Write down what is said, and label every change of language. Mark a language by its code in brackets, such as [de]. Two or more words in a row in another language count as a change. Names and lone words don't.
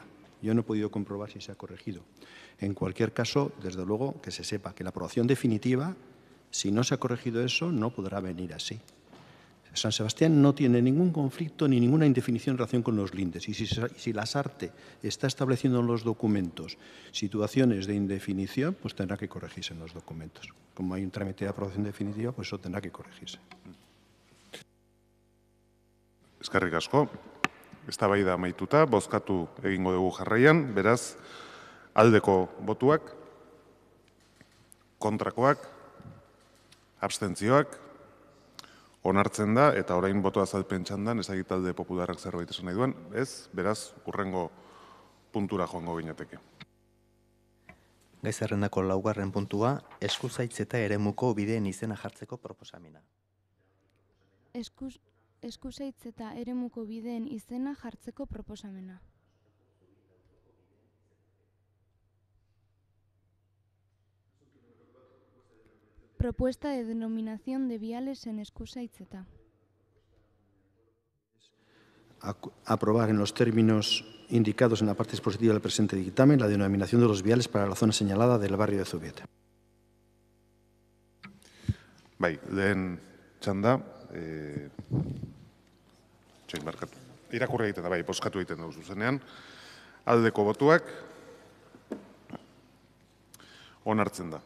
[es] Yo no he podido comprobar si se ha corregido. En cualquier caso, desde luego, que se sepa que la aprobación definitiva, si no se ha corregido eso, no podrá venir así. San Sebastián no tiene ningún conflicto ni ninguna indefinición en relación con los lindes. Y si Lasarte está estableciendo en los documentos situaciones de indefinición, pues tendrá que corregirse en los documentos. Como hay un trámite de aprobación definitiva, pues eso tendrá que corregirse. [eu] Eskerrik asko. Eztabaida amaituta, bozkatu egingo dugu jarraian, beraz, aldeko botuak, kontrakoak, abstentzioak, onartzen da, eta orain boto azalpen txandan, ez dakit talde popularrak zerbait esan nahi duen, ez, beraz, hurrengo puntura joango ginateke. Gai zerrendako 4. puntua, eskuzaitz eta eremuko bideen izena jartzeko proposamena. Eskuzaitz eta eremuko bideen izena jartzeko proposamena. [es] Propuesta de denominación de viales en Eskusaitzeta. Aprobar en los términos indicados en la parte expositiva del presente dictamen la denominación de los viales para la zona señalada del barrio de Zubieta. [eu] Bai, lehen txanda, irakurri egiten da, bai, bozkatu egiten dugu zuzenean, aldeko botuak onartzen da.